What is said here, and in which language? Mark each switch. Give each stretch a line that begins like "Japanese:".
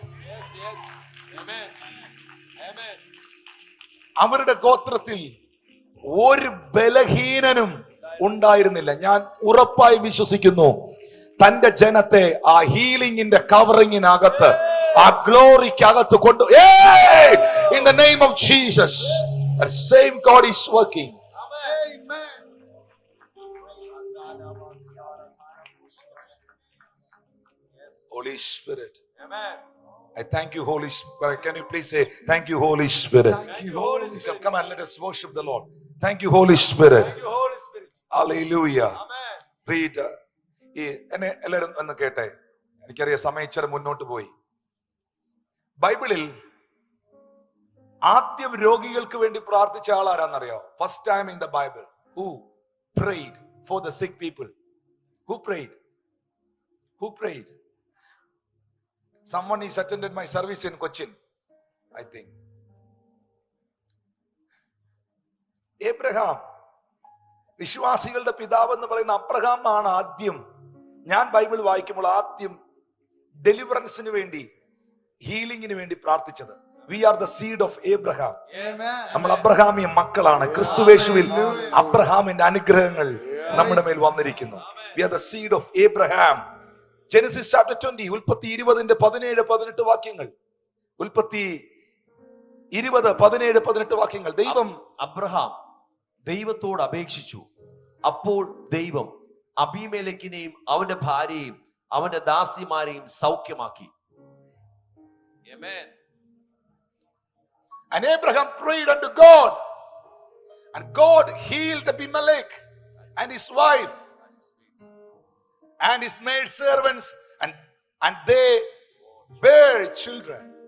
English: Yes. Yes. Amen. Amen.
Malayalam: അവരുടെ ഗോത്രത്തിൽ ഒരു ബലഹീനനും ഉണ്ടായിരുന്നില്ല. ഞാൻ ഉറപ്പായി വിശ്വസിക്കുന്നു, തന്റെ ജനത്തെ ആ ഹീലിംഗിന്റെ കവറിങ്ങിനകത്ത്, ആ ഗ്ലോറിക്കകത്ത് കൊണ്ടു.
English: In the name of Jesus, the same God is working. Amen. Holy Spirit, Amen. I thank you, Holy Spirit. Can you please say thank you, Holy Spirit? Thank you, Holy Spirit. Come on, let us worship the Lord. Thank you, Holy Spirit. Thank you, Holy Spirit. Hallelujah. Amen. Read.
Malayalam: എന്നെ എല്ലാവരും ഒന്ന് കേട്ടെ. എനിക്കറിയാം സമയം ഇച്ചിരി മുന്നോട്ട് പോയി. ബൈബിളിൽ ആദ്യം രോഗികൾക്ക് വേണ്ടി പ്രാർത്ഥിച്ച ആളാരാന്നറിയോ?
English: First time in the Bible who prayed for the sick people. Who prayed? Who prayed? Someone is attended my service in Cochin, I think.
Malayalam: Abraham, വിശ്വാസികളുടെ പിതാവ് എന്ന് പറയുന്ന അബ്രഹാം ആണ് ആദ്യം, ഞാൻ ബൈബിൾ വായിക്കുമ്പോൾ ആദ്യം ഡെലിവറൻസിന് വേണ്ടി, ഹീലിംഗിന് വേണ്ടി പ്രാർത്ഥിച്ചത്.
English: We are the seed of Abraham.
Malayalam: നമ്മൾ അബ്രഹാമിയ മക്കളാണ്. ക്രിസ്തുവേശുവിൽ അബ്രഹാമിന്റെ അനുഗ്രഹങ്ങൾ നമ്മുടെ മേൽ വന്നിരിക്കുന്നു.
English: We are the seed of Abraham. Genesis chapter 20,
Malayalam: ഉൽപ്പത്തി 20 17-18 വാക്യങ്ങൾ. ഉൽപ്പത്തി 20 17-18 വാക്യങ്ങൾ. ദൈവം അബ്രഹാം ദൈവത്തോട് അപേക്ഷിച്ചു. അപ്പോൾ ദൈവം അബീമേലെക്കിനെയും അവന്റെ ഭാര്യയെയും അവന്റെ ദാസിമാരെയും സൗഖ്യമാക്കി.
English: Amen. And Abraham prayed unto God, and God healed Abimelech and his wife and his maid servants, and they bare children.